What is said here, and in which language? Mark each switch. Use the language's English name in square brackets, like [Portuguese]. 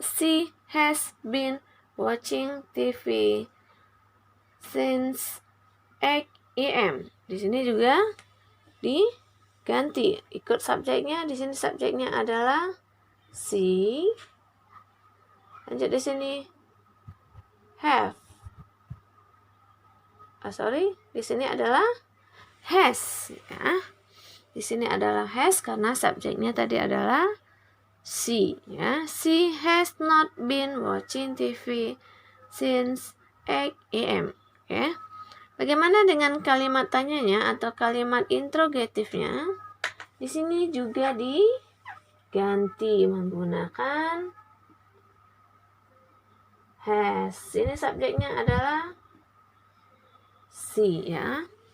[English] She has been watching TV since 8 AM. [Indonesian] Di sini juga diganti ikut subjeknya. Di sini subjeknya adalah she. Lanjut di sini have. Di sini adalah has ya. Di sini adalah has karena subjeknya tadi adalah she ya. [English] She has not been watching TV since 8 AM. [Indonesian] Oke. Bagaimana dengan kalimat tanyanya atau kalimat interrogatifnya? Di sini juga diganti menggunakan has. Ini subjeknya adalah si ya.